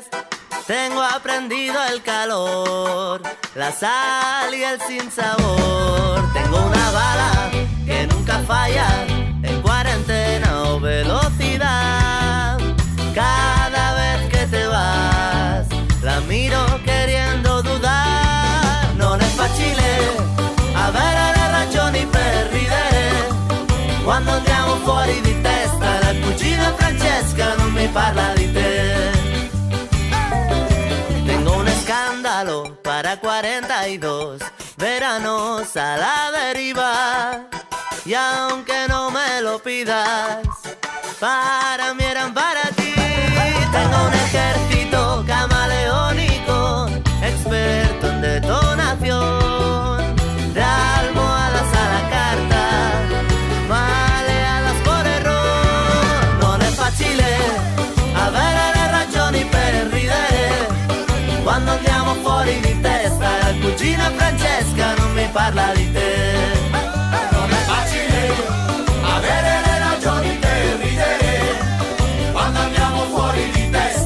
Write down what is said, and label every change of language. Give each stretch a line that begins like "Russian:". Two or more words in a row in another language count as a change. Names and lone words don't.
Spanish: Tengo aprendido el calor, la sal y el sinsabor. Tengo una bala que nunca falla, en cuarentena o velocidad. Cada vez que te vas, la miro queriendo dudar.
Italian: Non è facile avere le ragioni per ridere quando andiamo fuori di testa. La cugina Francesca non mi parla di te.
Spanish: Tengo un escándalo para 42 veranos a la deriva. Y aunque no me lo pidas, para mí eran para ti. Tengo un ejército camaleónico, experto en detonación, de almohadas a la carta, maleadas por error.
Italian: Non è facile avere le ragioni per ridere quando andiamo fuori di testa. La cugina Francesca non mi parla di te. Non è facile avere le ragioni per ridere quando andiamo fuori di testa.